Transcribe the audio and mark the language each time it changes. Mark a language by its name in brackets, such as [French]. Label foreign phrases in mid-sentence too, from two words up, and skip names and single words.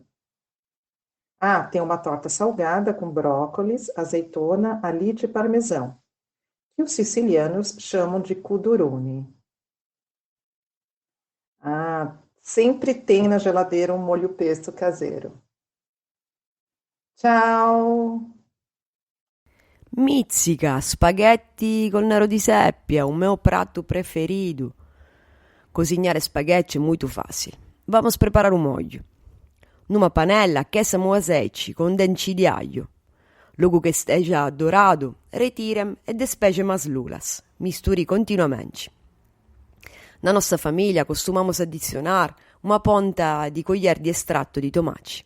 [Portuguese] Tem uma torta salgada com brócolis, azeitona, alite e parmesão, que os sicilianos chamam de cudurone. Sempre tem na geladeira um molho pesto caseiro. Tchau! [Italian] Mizzica, spaghetti col nero di seppia, [Portuguese] o meu prato preferido. Cozinhar spaghetti é muito fácil. Vamos preparar o molho. Numa panela aqueçam o azeite com dente de alho. Logo que esteja dourado, retirem e despegem as lulas. Misturi continuamente. Na nossa família costumamos adicionar uma ponta de colher de extrato de tomate.